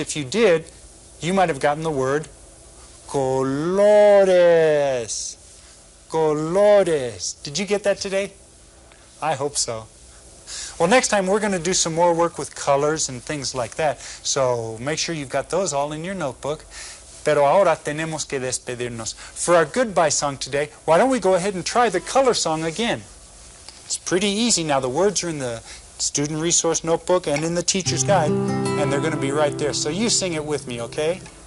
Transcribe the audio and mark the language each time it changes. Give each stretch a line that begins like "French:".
English: If you did, you might have gotten the word colores. Colores. Did you get that today? I hope so. Well, next time we're going to do some more work with colors and things like that. So make sure you've got those all in your notebook.
Spanish: Pero ahora tenemos que despedirnos.
English: For our goodbye song today, why don't we go ahead and try the color song again? It's pretty easy. Now the words are in the student resource notebook and in the teacher's guide, and they're going to be right there. So you sing it with me, okay?